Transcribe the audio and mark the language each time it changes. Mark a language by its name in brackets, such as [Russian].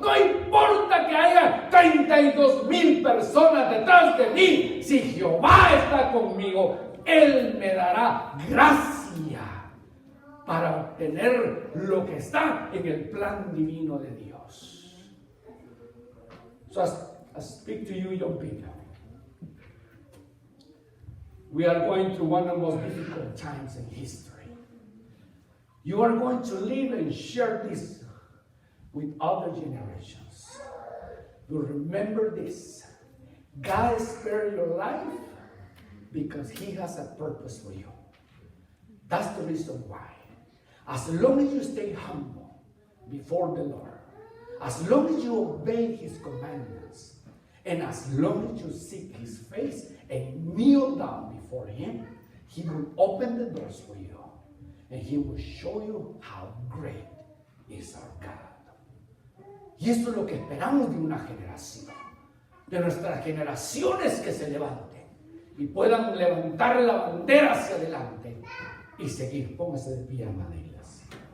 [Spanish] No importa que haya 32,000 personas detrás de mí, si Jehová está conmigo, Él me dará gracia para obtener lo que está en el plan divino de Dios. [English] So I speak to you, young people. We are going through one of the most difficult times in history. You are going to live and share this with other generations. But remember this: God spared your life because He has a purpose for you. That's the reason why. As long as you stay humble before the Lord, as long as you obey His commandments, and as long as you seek His face and kneel down before Him, He will open the doors for you, and He will show you how great is our God. [Spanish] Y esto es lo que esperamos de una generación, de nuestras generaciones que se levanten y puedan levantar la bandera hacia adelante y seguir. Póngase de pie, amada iglesia.